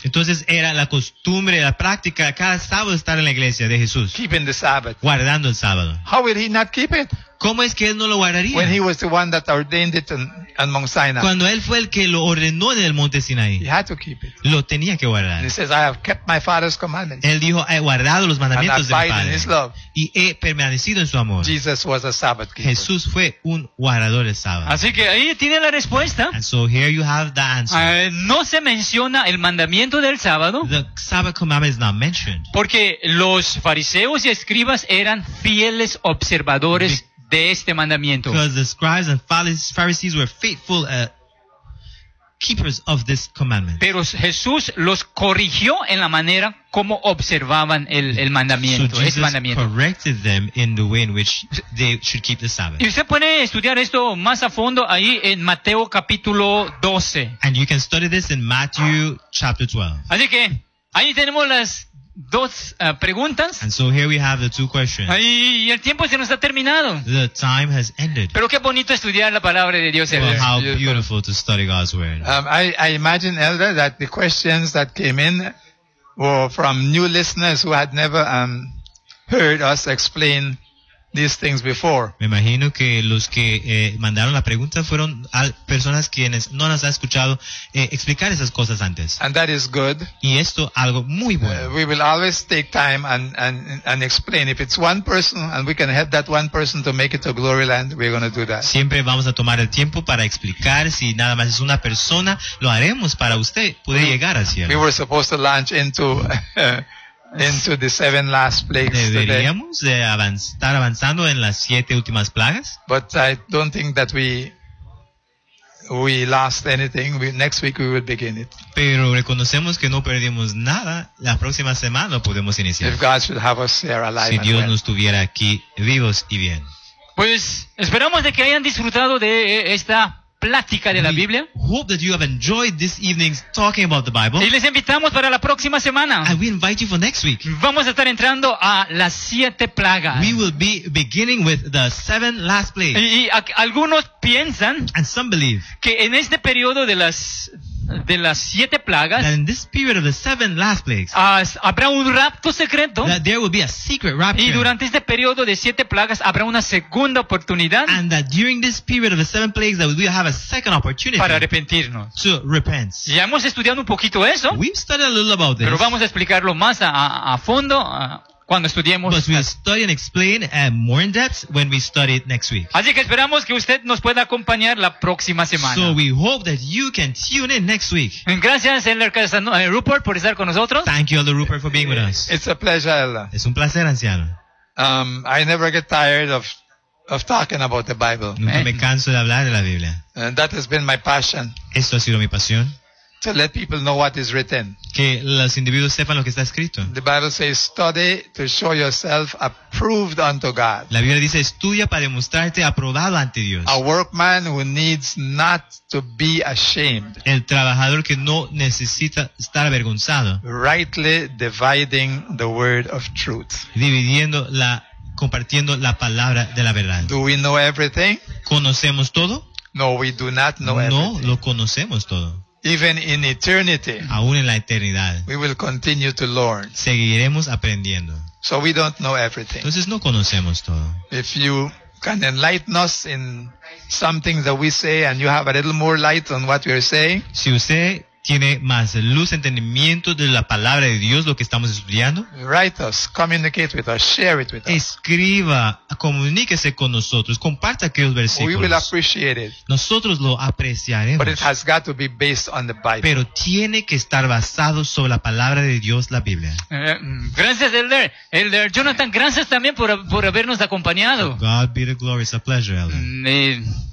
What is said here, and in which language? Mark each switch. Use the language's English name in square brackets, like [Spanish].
[Spanish] Entonces era la costumbre, la práctica, cada sábado estar en la iglesia de Jesús. [English] Keeping the Sabbath. [Spanish] Guardando el sábado. [English] How would he not keep it? [Spanish] ¿Cómo es que él no lo guardaría? [English] When he was the one that ordained it on Mount Sinai. [Spanish] Cuando él fue el que lo ordenó en el Monte Sinai. [English] He had to keep it. [Spanish] Lo tenía que guardar. [English] And he says, I have kept my Father's commandments. [Spanish] Él dijo, he guardado los mandamientos de mi Padre. [English] And in his love. [Spanish] Y he permanecido en su amor. [English] Jesus was a Sabbath keeper. [Spanish] Jesús fue un guardador de sábado. Así que ahí tiene la respuesta. [English] And so here you have the answer. [Spanish] No se menciona el mandamiento del sábado. [English] The Sabbath commandment is not mentioned. [Spanish] Porque los fariseos y escribas eran fieles observadores de este mandamiento. [English] Because the scribes and Pharisees were faithful keepers of this commandment. [Spanish] Pero Jesús los corrigió en la manera como observaban el mandamiento, [English] so Jesus [Spanish] ese mandamiento. [English] Corrected them in the way in which they should keep the Sabbath. [Spanish] Y usted puede estudiar esto más a fondo ahí en Mateo capítulo 12. [English] And you can study this in Matthew chapter 12. [Spanish] Así que ahí tenemos las dos preguntas. [English] And so here we have the two questions. [Spanish] Ay, y el tiempo se nos ha terminado. [English] The time has ended. [Spanish] Pero qué bonito estudiar la palabra de Dios. [English] Well, how beautiful to study God's word. I imagine, Elder, that the questions that came in were from new listeners who had never heard us explain these things before. [Spanish] Me imagino que los que mandaron la pregunta fueron personas quienes no las han escuchado explicar esas cosas antes. [English] And that is good. [Spanish] Y esto algo muy bueno. [English] We will always take time and explain. If it's one person and we can help that one person to make it to Glory Land, we're going to do that. [Spanish] Siempre vamos a tomar el tiempo para explicar. Si nada más es una persona, lo haremos para usted poder llegar al cielo. [English] We were supposed to launch into into the seven last plagues. [Spanish] Deberíamos [English] today. [Spanish] Estar avanzando en las siete últimas plagas. [English] But I don't think that we lost anything. Next week we will begin it. [Spanish] Pero reconocemos que no perdimos nada. La próxima semana podemos iniciar. [English] If God should have us here alive. [Spanish] Si Dios nos tuviera aquí vivos y bien. Pues esperamos de que hayan disfrutado de esta plática de la Biblia. [English] Hope that you have enjoyed this evening's talking about the Bible. [Spanish] Y les invitamos para la próxima semana. [English] And we invite you for next week. [Spanish] Vamos a estar entrando a las siete plagas. [English] We will be beginning with the seven last plagues. [Spanish] Y algunos piensan, [English] and some believe, [Spanish] que en este periodo de las siete plagas, [English] that in this period of the seven last plagues, [Spanish] habrá un rapto secreto. [English] That there will be a secret rapture. [Spanish] Y durante este periodo de siete plagas habrá una segunda oportunidad. [English] And that during this period of the seven plagues that we have a second opportunity [Spanish] para arrepentirnos. [English] To repent. [Spanish] Ya hemos estudiado un poquito eso. [English] We've studied a little about this. [Spanish] Pero vamos a explicarlo más a fondo cuando estudiemos. [English] But we'll study and explain more in depth when we study it next week. [Spanish] Así que esperamos que usted nos pueda acompañar la próxima semana. [English] So we hope that you can tune in next week. [Spanish] Gracias, Elder Rupert, por estar con nosotros. [English] Thank you, Elder Rupert, for being with us. It's a pleasure, Ella. [Spanish] Es un placer, anciano. [English] I never get tired of talking about the Bible. [Spanish] Nunca me canso de hablar de la Biblia. [English] And that has been my passion. [Spanish] Esto ha sido mi pasión. [English] To let people know what is written. [Spanish] Que los individuos sepan lo que está escrito. [English] The Bible says, study to show yourself approved unto God. [Spanish] La Biblia dice, estudia para demostrarte aprobado ante Dios. [English] A workman who needs not to be ashamed. [Spanish] El trabajador que no necesita estar avergonzado. [English] Rightly dividing the word of truth. [Spanish] Dividiendo la compartiendo la palabra de la verdad. [English] Do we know everything? [Spanish] ¿Conocemos todo? [English] No, we do not know everything. [Spanish] No, lo conocemos todo. [English] Even in eternity, [Spanish] aún en la eternidad, [English] we will continue to learn. [Spanish] Seguiremos aprendiendo. [English] So we don't know everything. [Spanish] Entonces no conocemos todo. [English] If you can enlighten us in something that we say and you have a little more light on what we are saying, [Spanish] si usted tiene más luz, entendimiento de la palabra de Dios, lo que estamos estudiando, [English] write us, communicate with us, share it with us. [Spanish] Escriba, comuníquese con nosotros, comparta aquellos versículos. [English] We will appreciate it. [Spanish] Nosotros lo apreciaremos. [English] But it has got to be based on the Bible. [Spanish] Pero tiene que estar basado sobre la palabra de Dios, la Biblia. Gracias, Elder. Elder Jonathan, gracias también por habernos acompañado. [English] So God be the glory, it's a pleasure, Elder.